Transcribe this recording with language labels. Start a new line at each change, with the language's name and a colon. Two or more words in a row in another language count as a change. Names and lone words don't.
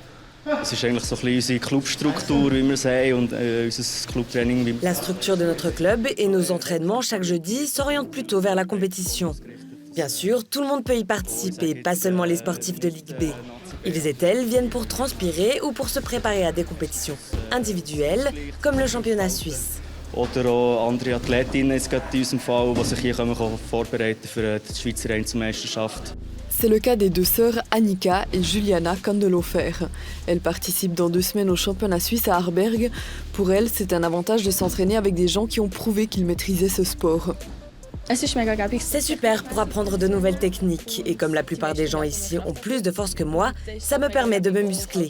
French: La structure de notre club et nos entraînements chaque jeudi s'orientent plutôt vers la compétition. Bien sûr, tout le monde peut y participer, pas seulement les sportifs de Ligue B. Ils et elles viennent pour transpirer ou pour se préparer à des compétitions individuelles, comme le championnat suisse.
German: Oder auch andere Athletinnen jetzt gerade in unserem Fall, die sich hier vorbereiten für die Schweizer Einzelmeisterschaft.
French: C'est le cas des 2 sœurs Annika et Juliana Kandelofer. Elles participent dans 2 semaines au championnat suisse à Harberg. Pour elles, c'est un avantage de s'entraîner avec des gens qui ont prouvé qu'ils maîtrisaient ce sport. C'est super pour apprendre de nouvelles techniques. Et comme la plupart des gens ici ont plus de force que moi, ça me permet de me muscler.